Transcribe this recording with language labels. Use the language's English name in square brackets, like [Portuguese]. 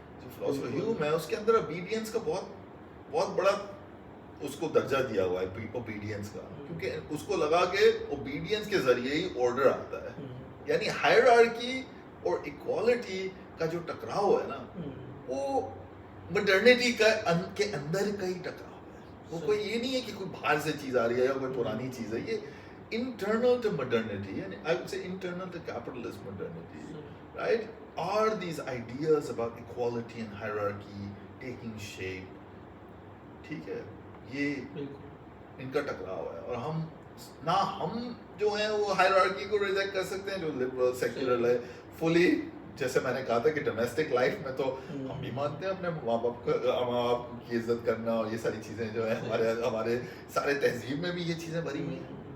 [Urdu] جو فلاسفر ہیوم ہے اس کے اندر اوبیڈینس کا بہت بہت بڑا اس کو درجہ دیا ہوا ہے اوبیڈینس کا, کیونکہ اس کو لگا کہ اوبیڈینس کے ذریعے ہی آرڈر آتا ہے. یعنی ہائرارکی اور ایکوالٹی کا جو ٹکراؤ ہے نا وہ مڈرنٹی کے اندر کا ہی ٹکراؤ ہے. وہ کوئی یہ نہیں ہے کہ کوئی باہر سے چیز آ رہی ہے یا کوئی پرانی چیز ہے. [English] یہ internal to modernity, and I would say internal to capitalist modernity, right, are these ideas about equality and hierarchy taking shape. [Urdu] ٹھیک ہے, یہ ان کا ٹکراؤ ہے, اور ہم جو ہیں وہ ہائرارکی کو ریجیکٹ کر سکتے ہیں جو لبرل سیکولر ہے فلی. جیسے میں نے کہا تھا کہ ڈومیسٹک لائف میں تو ہم بھی مانتے ہیں اپنے ماں باپ کی عزت کرنا, اور یہ ساری چیزیں جو ہیں ہمارے سارے تہذیب میں بھی یہ چیزیں بھری ہوئی ہیں.